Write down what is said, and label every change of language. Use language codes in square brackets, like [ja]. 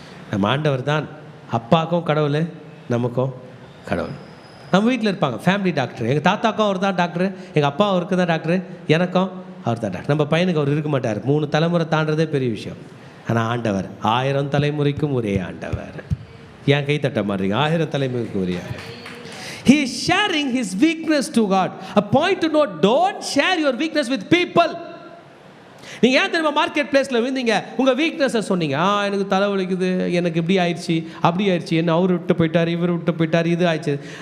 [ta] நம்ம ஆண்டவர் தான் அப்பாவுக்கும் கடவுள், நமக்கும் கடவுள். நம்ம வீட்டில் இருப்பாங்க ஃபேமிலி டாக்டர். எங்கள் தாத்தாக்கும் அவர் தான் டாக்டர், எங்கள் அப்பா அவருக்கு தான் டாக்டர், எனக்கும் அவர் தான் டாக்டர். நம்ம பையனுக்கு அவர் இருக்க மாட்டார். 3 தலைமுறை தாண்டதே பெரிய விஷயம். ஆனால் ஆண்டவர் 1000 தலைமுறைக்கும் ஒரே ஆண்டவர். ஏன் கை தட்ட மாட்டீங்க? 1000 தலைமுறைக்கும் ஒரே ஆண்டவர். [en] He is sharing his weakness to God. A point to note, don't share your weakness with people. [ta] நீங்கள் ஏன் தெரியுமா மார்க்கெட் பிளேஸில் விழுந்தீங்க? உங்கள் வீக்னஸை சொன்னீங்க. எனக்கு தலைவலிக்குது, எனக்கு இப்படி ஆயிடுச்சு, அப்படி ஆயிடுச்சு, என்ன அவர் விட்டு போயிட்டார், இவர் விட்டு போயிட்டார், இது ஆயிடுச்சு.